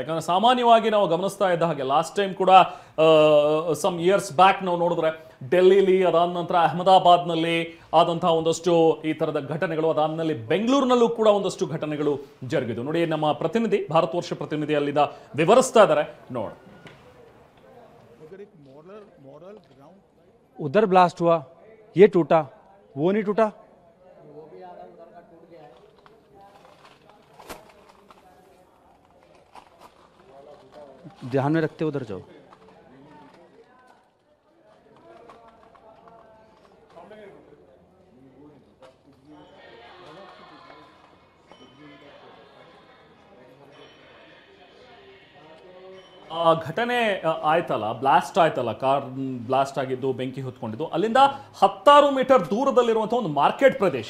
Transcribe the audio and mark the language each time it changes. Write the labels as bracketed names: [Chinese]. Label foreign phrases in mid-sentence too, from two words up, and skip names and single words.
[Kannada] ಯಾಕಂದ್ರೆ ಸಾಮಾನ್ಯವಾಗಿ ನಾವು ಗಮನಿಸ್ತಾ ಇದ್ದ ಹಾಗೆ [English] last time [Kannada] ಕೂಡ [English] some years back [Kannada] ನಾವು ನೋಡಿದ್ರೆ ಡೆಲ್ಲಿಲಿ, ಅದಾದ ನಂತರ ಅಹಮದಾಬಾದ್ನಲ್ಲಿ ಆದಂತಹ ಒಂದಷ್ಟು ಈ ಥರದ ಘಟನೆಗಳು, ಅದಾದ್ಮೇಲೆ ಬೆಂಗಳೂರಿನಲ್ಲೂ ಕೂಡ ಒಂದಷ್ಟು ಘಟನೆಗಳು ಜರುಗಿದ್ದು. ನೋಡಿ, ನಮ್ಮ ಪ್ರತಿನಿಧಿ, ಭಾರತ ವರ್ಷ ಪ್ರತಿನಿಧಿ ಅಲ್ಲಿಂದ ವಿವರಿಸ್ತಾ ಇದ್ದಾರೆ, ನೋಡ. [Hindi] उधर ब्लास्ट हुआ, ये टूटा, वो नहीं टूटा. ध्यान में रखते उधर जाओ. [Kannada] ಘಟನೆ ಆಯ್ತಲ್ಲ, ಬ್ಲಾಸ್ಟ್ ಆಯ್ತಲ್ಲ, [English] car blast [Kannada] ಆಗಿದ್ದು, ಬೆಂಕಿ ಹೊತ್ಕೊಂಡಿದ್ದು, ಅಲ್ಲಿಂದ 10 ಮೀಟರ್ ದೂರದಲ್ಲಿರುವಂತಹ ಒಂದು ಮಾರ್ಕೆಟ್ ಪ್ರದೇಶ.